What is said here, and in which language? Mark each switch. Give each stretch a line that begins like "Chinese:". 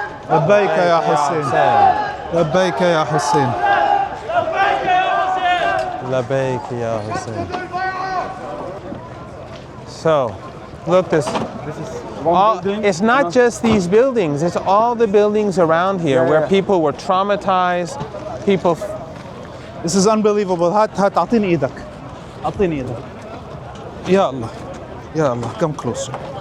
Arabic: الله لبيك يا حسين لبيك يا حسين لبيك يا Hussein.
English: So, look this. It's not just these buildings, it's all the buildings around here where people were traumatized, people. This is unbelievable.
Arabic: هات أعطيني إيدك أعطيني إيدك يا الله يا الله
English: come closer.